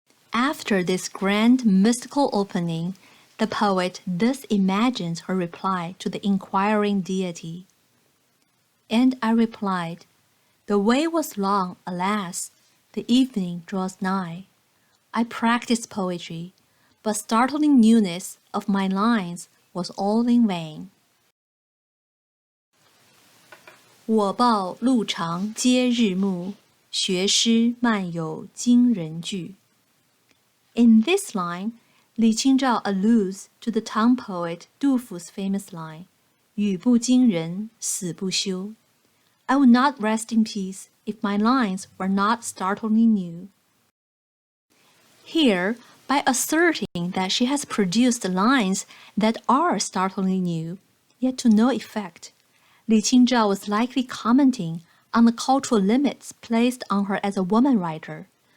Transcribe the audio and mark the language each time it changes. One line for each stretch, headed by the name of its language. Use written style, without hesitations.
English: After this grand mystical opening, the poet thus imagines her reply to the inquiring deity. And I replied, The way was long, alas, the evening draws nigh. I practiced poetry, but startling newness of my lines was all in vain.
Chinese: 我报路长皆日暮，学诗漫有惊人句。
English: In this line, Li Qingzhao alludes to the Tang poet Dufu's famous line,
Chinese: 语不惊人死不休.
English: I would not rest in peace if my lines were not startlingly new. Here, by asserting that she has produced lines that are startlingly new, yet to no effect, Li Qingzhao was likely commenting on the cultural limits placed on her as a woman writer.